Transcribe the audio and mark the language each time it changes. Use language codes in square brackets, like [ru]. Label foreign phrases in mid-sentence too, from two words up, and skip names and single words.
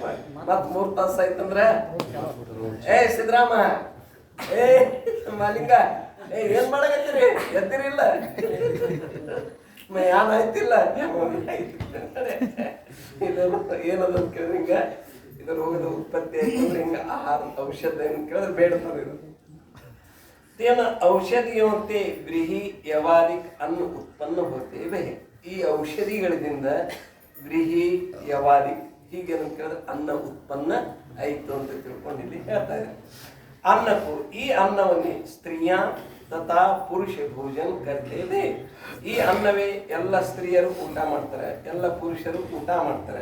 [kn] ಮತ್ 3 ತಾಸು ಆಯ್ತಂದ್ರೆ ಸಿದ್ದರಾಮ ಮಾಲಿಂಗ ಏನ್ ಮಾಡಕತ್ತೀರಿ, ಎದ್ದಿರಿಲ್ಲ, ಯಾನ್ ಆಯ್ತಿಲ್ಲ, ಏನದ ಕೇಳಿದ್ರೆ ಹಿಂಗ ಇದು ರೋಗದ ಉತ್ಪತ್ತಿ ಆಯ್ತಂದ್ರೆ ಹಿಂಗ ಆಹಾರ ಔಷಧ ಏನ್ ಕೇಳಿದ್ರೆ ಬೇಡ್ತಾರೆ. [hi] ಇದು तेन औषधियों ते व्रीहि यवारिक अन्न उत्पन्न होते वे. [kn] ಈ ಔಷಧಿಗಳಿಂದ ವ್ರೀಹಿ ಯವಾರಿಕ್ ಹೀಗೆ ಕೇಳಿದ್ರೆ ಅನ್ನ ಉತ್ಪನ್ನ ಆಯಿತು ಅಂತ ತಿಳ್ಕೊಂಡು ಇಲ್ಲಿ ಹೇಳ್ತಾ ಇದ್ದಾರೆ. ಅನ್ನಕ್ಕೂ ಈ ಅನ್ನವನ್ನೇ [hi] स्त्रीय तथा पुरुष भोजन करते वे. [kn] ಈ ಅನ್ನವೇ ಎಲ್ಲ ಸ್ತ್ರೀಯರು ಊಟ ಮಾಡ್ತಾರೆ, ಎಲ್ಲ ಪುರುಷರು ಊಟ ಮಾಡ್ತಾರೆ.